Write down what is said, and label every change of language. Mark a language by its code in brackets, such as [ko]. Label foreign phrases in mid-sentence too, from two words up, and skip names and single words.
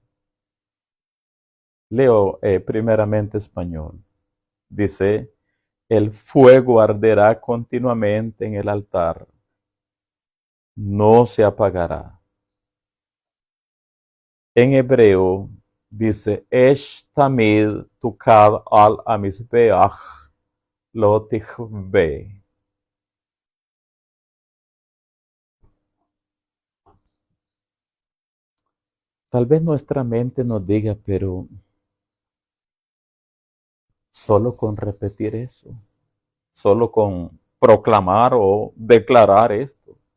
[es] Leo primeramente español. Dice, el fuego arderá continuamente en el altar, no se apagará. En hebreo dice, [he] אש תמיד תוקד על המזבח לא תכבה. [es] Tal vez nuestra mente nos diga, pero solo con repetir eso, solo con proclamar o declarar esto.